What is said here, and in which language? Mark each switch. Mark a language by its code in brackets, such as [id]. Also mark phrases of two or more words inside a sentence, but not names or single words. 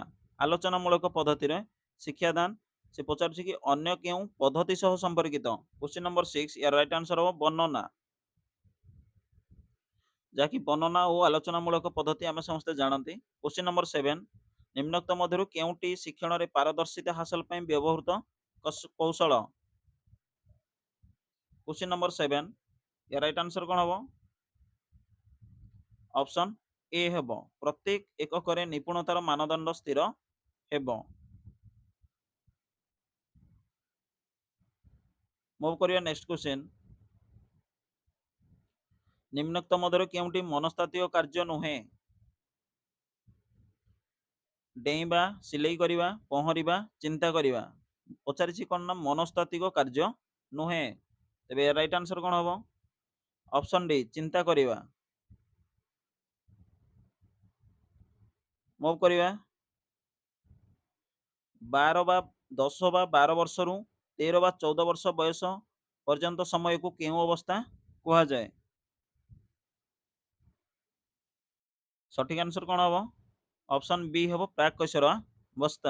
[or] ଆଲୋଚନାମୂଳକ ପଦ୍ଧତିରେ ଶିକ୍ଷାଦାନ ସେ ପଚାରୁଛି କି ଅନ୍ୟ କେଉଁ ପଦ୍ଧତି ସହ ସମ୍ପର୍କିତ? [en] question number 6, [or] ୟାର [en] right answer [or] ହେବ ବର୍ଣ୍ଣନା, ଯାହାକି ବର୍ଣ୍ଣନା ଓ ଆଲୋଚନାମୂଳକ ପଦ୍ଧତି ଆମେ ସମସ୍ତେ ଜାଣନ୍ତି। [en] question number 7, [or] ନିମ୍ନୋକ୍ତ ମଧ୍ୟରୁ କେଉଁଟି ଶିକ୍ଷଣରେ ପାରଦର୍ଶିତା ହାସଲ ପାଇଁ ବ୍ୟବହୃତ କୌଶଳ? [en] question number 7, या right answer [or] କଣ ହବ? [en] option A [or] ହେବ, ପ୍ରତ୍ୟେକ ଏକକ ନିପୁଣତାର ମାନଦଣ୍ଡ ସ୍ଥିର ହେବ। [en] मूव करिया next question, [or] ନିମ୍ନୋକ୍ତ ମଧ୍ୟରୁ କେଉଁଟି ମନସ୍ତାତ୍ତ୍ୱିକ କାର୍ଯ୍ୟ ନୁହେଁ? ଡେଇଁବା, ସିଲାଇ କରିବା, ପହଁରିବା, ଚିନ୍ତା କରିବା। ପଚାରିଛି କୋଉ ନା ମନସ୍ତାତ୍ତ୍ୱିକ କାର୍ଯ୍ୟ ନୁହେଁ। तेबे [en] right answer [or] କୋଉ ହବ? [en] option D, [or] ଚିନ୍ତା କରିବା। ମୁଭ୍ କରିବା 12 ବା 10 ବା 12 ବର୍ଷରୁ 13 ବା 14 ବର୍ଷ ବୟସ ପର୍ଯ୍ୟନ୍ତ ସମୟକୁ କେଉଁ ଅବସ୍ଥା କୁହାଯାଏ? ସଠିକ୍ ଆନ୍ସର କ'ଣ ହବ? [en] option B [or] ହେବ ପ୍ରାକ୍ କୈଶୋର ଅବସ୍ଥା।